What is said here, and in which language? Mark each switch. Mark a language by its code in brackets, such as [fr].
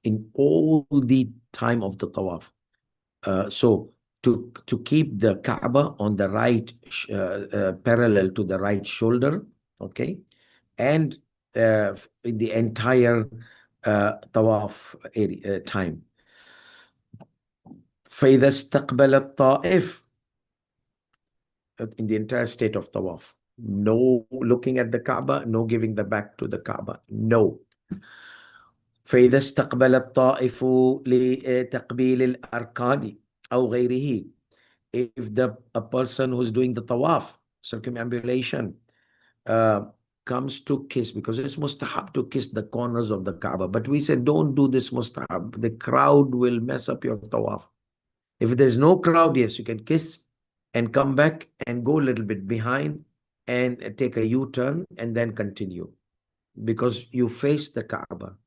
[en] In all the time of the tawaf. So to keep the Kaaba on the right, parallel to the right shoulder, okay, and in the entire tawaf area, time. [ar] فإذا استقبل الطائف, [en] in the entire state of tawaf. No looking at the Kaaba, no giving the back to the Kaaba, no. [ar] فإذا استقبل الطائف لتقبيل الأركان أو غيره. [en] If a person who's doing the tawaf, circumambulation, comes to kiss, because it's mustahab to kiss the corners of the Kaaba, but we said don't do this mustahab. The crowd will mess up your tawaf. If there's no crowd, yes, you can kiss and come back and go a little bit behind and take a U-turn and then continue, because you face the Kaaba.